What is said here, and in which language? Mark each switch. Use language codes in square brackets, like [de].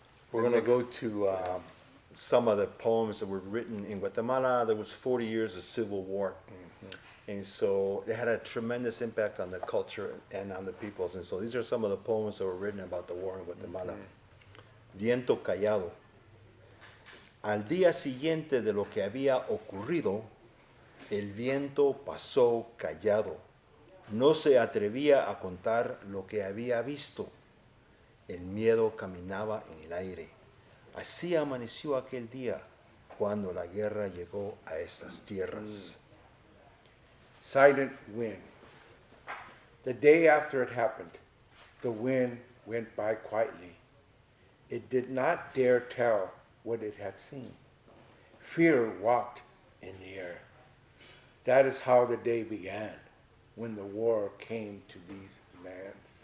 [en] We're going to go to some of the poems that were written in Guatemala. There was 40 years of civil war. And so it had a tremendous impact on the culture and on the peoples. And so these are some of the poems that were written about the war in Guatemala. [es] Viento callado. Al día siguiente de lo que había ocurrido, el viento pasó callado. No se atrevía a contar lo que había visto. El miedo caminaba en el aire. Así amaneció aquel día cuando la guerra llegó a estas tierras. [en] Silent wind. The day after it happened, the wind went by quietly. It did not dare tell what it had seen. Fear walked in the air. That is how the day began, when the war came to these lands.